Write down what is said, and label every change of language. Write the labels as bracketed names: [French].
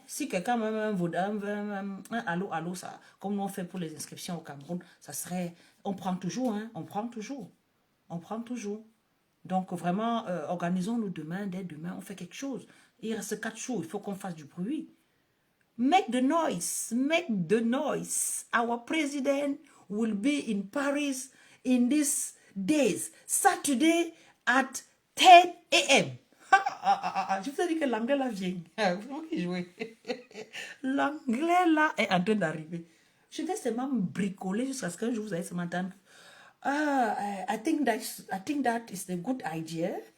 [French] Si quelqu'un un allô, ça, comme nous on fait pour les inscriptions au Cameroun, ça serait, on prend toujours, hein? On prend toujours. On prend toujours. Donc vraiment, organisons-nous demain, dès demain, on fait quelque chose. Il reste 4 jours, il faut qu'on fasse du bruit. [English] Make the noise, make the noise. Our president will be in Paris in these days. Saturday at 10 a.m. [French] Je vous ai dit que l'anglais là vient. Vous qui jouez. L'anglais là est en train d'arriver. Je vais seulement me bricoler jusqu'à ce qu'un jour vous allez se m'entendre. [English] I think that is a good idea.